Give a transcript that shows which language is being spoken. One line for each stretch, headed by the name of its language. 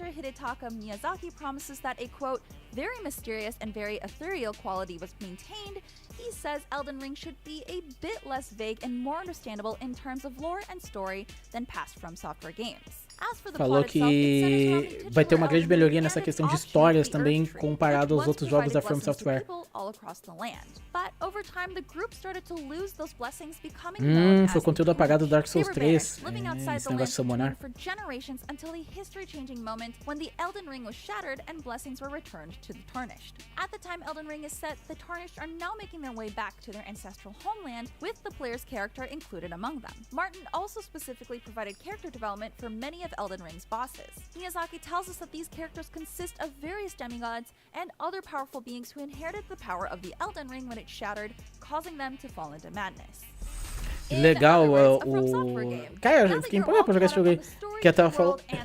English: Hidetaka Miyazaki promises that a, quote, very mysterious and very ethereal quality was maintained, he says Elden Ring should be a bit less vague and more understandable in terms of lore and story than past From Software games.
Portuguese: Falou que vai ter uma grande melhoria nessa questão de histórias também comparado aos outros jogos da From Software. Foi conteúdo apagado do Dark Souls 3. Esse negócio de summonar.
English: At the time Elden Ring is set, the Tarnished are now making their way back to their ancestral homeland, with the player's character included among them. Martin also specifically provided character development for many of Elden Ring's bosses. Miyazaki tells us that these characters consist of various demigods and other powerful beings who inherited the power of the Elden Ring when it shattered, causing them to fall into madness.
Portuguese: Legal, cara, eu fiquei empolgado pra jogar esse jogo aí. Que eu tava falando.